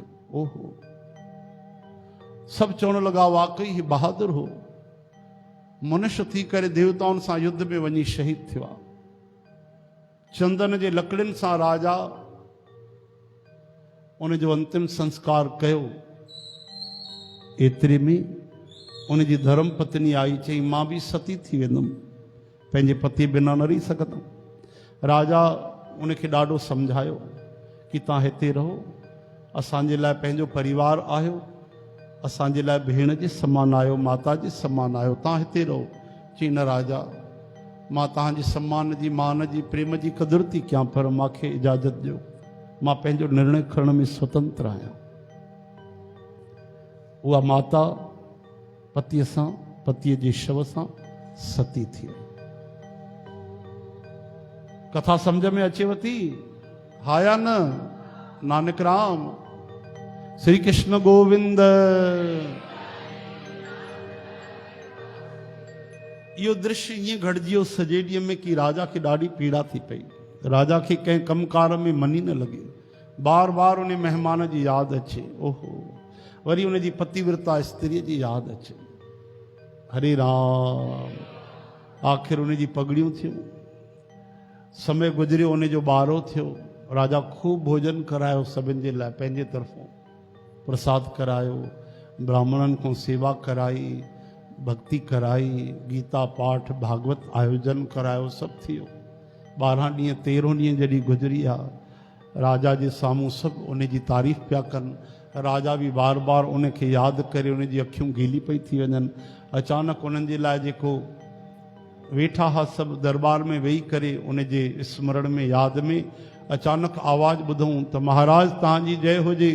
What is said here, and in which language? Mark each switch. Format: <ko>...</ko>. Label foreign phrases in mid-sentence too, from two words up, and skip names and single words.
<sd>ओहो, सभु चवण लॻा, वाकई ही बहादुर हो, मनुष्य थी करे देवताउनि सां युद्ध में वञी शहीद थियो आहे। चंदन जे लकड़ियुनि सां राजा उनजो अंतिम संस्कार कयो। एतिरे में उनजी धर्म पत्नी आई, चई, मां बि सती थी वेंदुमि, पंहिंजे पति बिना न रही सघंदुमि। राजा उनखे ॾाढो सम्झायो कि तव्हां हिते रहो, असांजे लाइ पंहिंजो परिवार आहियो, असांजे लाइ भेण जे समान आहियो, माता जे समान आहियो, तव्हां हिते रहो। चई, न राजा, मां तव्हांजे सम्मान जी, मान जी, प्रेम जी क़दुरु थी कयां, पर मूंखे इजाज़त ॾियो, मां पंहिंजो निर्णय खणण में स्वतंत्र आहियां। उहा माता पतीअ जे शव सां सती थी वई। कथा समझ में अचेव थी? हा या न? नानक राम श्री कृष्ण गोविंद। यो दृश्य ईअं घटिजियो सॼे ॾींहं में कि राजा खे ॾाढी पीड़ा थी पई। राजा खे कंहिं कमकार में मन ई न लॻे। बार बार उन महिमान जी यादि अचे। ओहो, वरी उन जी पतिव्रता स्त्रीअ जी यादि अचे। हरे राम। आख़िर उन जी पगड़ियूं थियूं। समय गुज़रियो, उन जो ॿारो थियो। राजा खूब भोजन करायो सभिनि जे लाइ, पंहिंजे तरफ़ों प्रसाद करायो, ब्राह्मणनि खां सेवा कराई, भक्ति कराई, गीता पाठ भागवत आयोजन करायो, सभु थियो। 12 ॾींहं 13 ॾींहं जॾहिं गुज़री आहे, राजा जे साम्हूं सभु उन जी तारीफ़ पिया कनि। राजा बि बार बार उन खे यादि करे उन जी अखियूं गीली पई थी वञनि। अचानक उन्हनि जे लाइ जेको वेठा हा सभु दरबार में वेही करे उन जे स्मरण में यादि में, अचानक आवाज़ ॿुधूं त महाराज तव्हांजी जय हुजे।</sd>